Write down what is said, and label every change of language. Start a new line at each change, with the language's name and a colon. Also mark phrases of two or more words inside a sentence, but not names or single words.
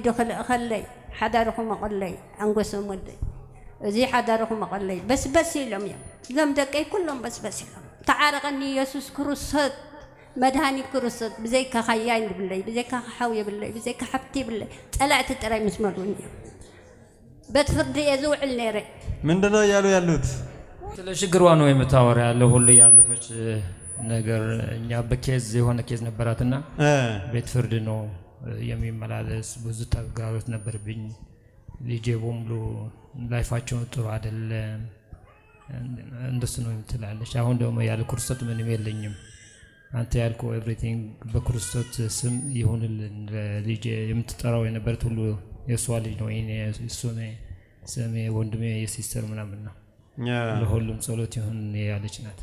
Tigrinya: ክልእኸለይ ሓዳርኹም መቐለይ አንጎሶም ወደይ እዚ ሓዳርኹም መቐለይ በስበስ ኢሎም እዮም እዞም ደቀይ ኩሎም በስበስ ኢሎም ተዓረቐኒ ኢየሱስ ክርስቶስ መድሃኒት ክርስቶስ ብዘይካ ኸያይ ይብለይ ብዘይካ ሓው ይብለይ ብዘይካ ሓብቲ ይብለይ ጠላእቲ ጥራይ ምስ መሉኒ እዮም በት ፍርዲ እየ ዝውዕል ነይረ።
Amharic: ምንድነው እያሉ ያሉት? ስለ ችግሯ ነው የምታወራ ያለው ሁሉ ያለፈች ነገር። እኛ በኬዝ የሆነ ኬዝ ነበራትና ቤት ፍርድ ነው የሚመላለስ ብዙ ተግዳሮት ነበርብኝ። ልጄ በሙሉ ላይፋቸው ጥሩ አይደለም እንደሱ ነው የምትላለች። አሁን ደግሞ ያለ ክርስቶስ ምንም የለኝም አንተ ያልከው ኤቭሪቲንግ በክርስቶስ ስም ይሁንልን። ልጄ የምትጠራው የነበረት ሁሉ የሷ ልጅ ነው። እኔ እሱ ነው ስሜ ወንድሜ የሲስተር ምናምን ነው። ለሁሉም ጸሎት ይሁን ያለች ናት።